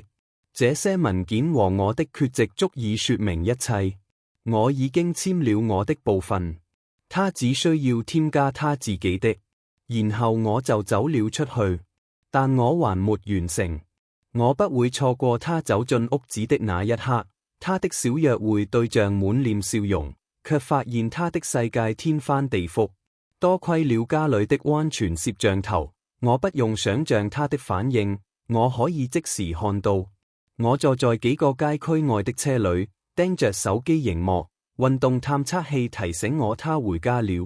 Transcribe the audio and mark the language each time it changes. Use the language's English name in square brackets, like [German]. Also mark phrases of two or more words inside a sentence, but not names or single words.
[Chinese] 這些文件和我的缺席足以說明一切。我已經簽了我的部分，他只需要添加他自己的，然後我就走了出去。但我還沒完成，我不會錯過他走進屋子的那一刻。他的小約會對象滿臉笑容，卻發現他的世界天翻地覆。多虧了家裏的安全攝像頭，我不用想象他的反應，我可以即時看到。我坐在幾個街區外的車裏，盯着手機螢幕，運動探測器提醒我他回家了。